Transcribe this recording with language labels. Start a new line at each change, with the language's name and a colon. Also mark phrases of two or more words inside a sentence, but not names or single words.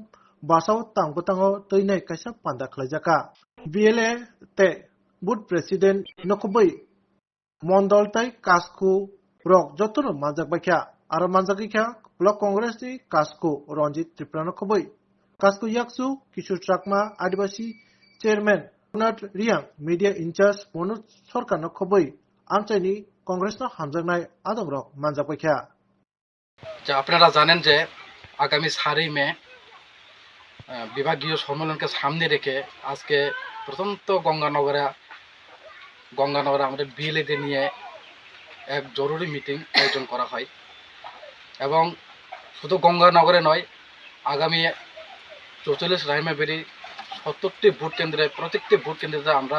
Kok Borok: Basao Tangpotango Toinai Kaisa Panda Khlajaka BLA te Board President Nokoboi Mondol Tai Kasku Rok Jotono Manjak Baikha Aro Manjakikha Block Congress ni Kasku Ranjit Tripura Nokoboi Kasku Yaksu Kishore Chakma Adivasi Chairman Nat Riang
English: Media In-charge
Kok Borok: Manoj Sarkar Nokoboi Amchaini কংগ্রেস হামজানাই আদমরক মানজাপাইখা
Bangla: যা আপনারা জানেন যে আগামী 4 মে বিভাগীয় সম্মেলনকে সামনে রেখে আজকে প্রথমত গঙ্গানগরে আমাদের বিএলএ নিয়ে এক জরুরি মিটিং আয়োজন করা হয় এবং শুধু গঙ্গানগরে নয় আগামী 44 রাইমা ভ্যালি 70টি ভোট কেন্দ্রে প্রত্যেকটি ভোট কেন্দ্রে